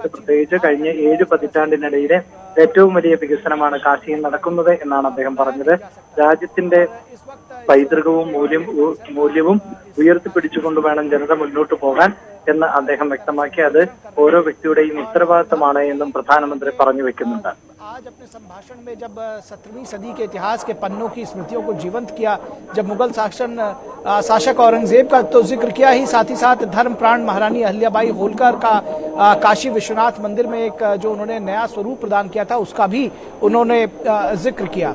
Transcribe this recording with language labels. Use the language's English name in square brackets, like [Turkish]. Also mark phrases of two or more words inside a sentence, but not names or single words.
[Malayalam] പ്രത്യേകിച്ച് കഴിഞ്ഞ 7 പതിറ്റാണ്ടിനിടയിലെ ഏറ്റവും വലിയ വികസനമാണ് കാശിയിൽ നടക്കുന്നത് എന്നാണ് അദ്ദേഹം പറഞ്ഞത്. രാജ്യത്തിന്റെ പൈതൃകവും മൂല്യവും ഉയർത്തിപ്പിടിച്ചുകൊണ്ട് വേണം ജനത മുന്നോട്ട് പോകാൻ എന്ന് അദ്ദേഹം വ്യക്തമാക്കി. അത് ഓരോ വ്യക്തിയുടെയും ഉത്തരവാദിത്തമാണ് എന്നും പ്രധാനമന്ത്രി പറഞ്ഞു വെക്കുന്നുണ്ട്. [Hindi] आज अपने संभाषण में जब 17वीं सदी के इतिहास के पन्नों की स्मृतियों को जीवंत किया, जब मुगल शासक औरंगजेब का तो जिक्र किया ही, साथ ही साथ धर्म प्राण महारानी अहिल्याबाई होलकर का काशी विश्वनाथ मंदिर में एक जो उन्होंने नया स्वरूप प्रदान किया था उसका भी उन्होंने जिक्र किया।